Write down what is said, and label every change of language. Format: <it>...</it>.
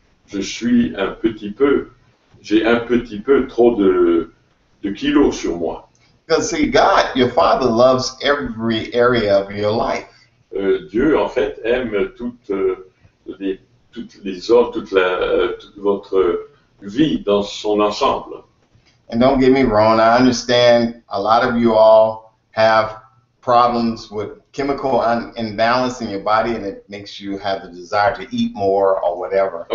<fr>J'ai un petit peu trop de kilos sur moi.</fr> <en>Because see, God, your Father loves every area of your life.</en> <fr>Dieu, en fait, aime toute votre vie dans son ensemble.</fr> <en>And don't get me wrong, I understand a lot of you all have problems with chemical imbalance in your body and it makes you have the desire to eat more or whatever.</en>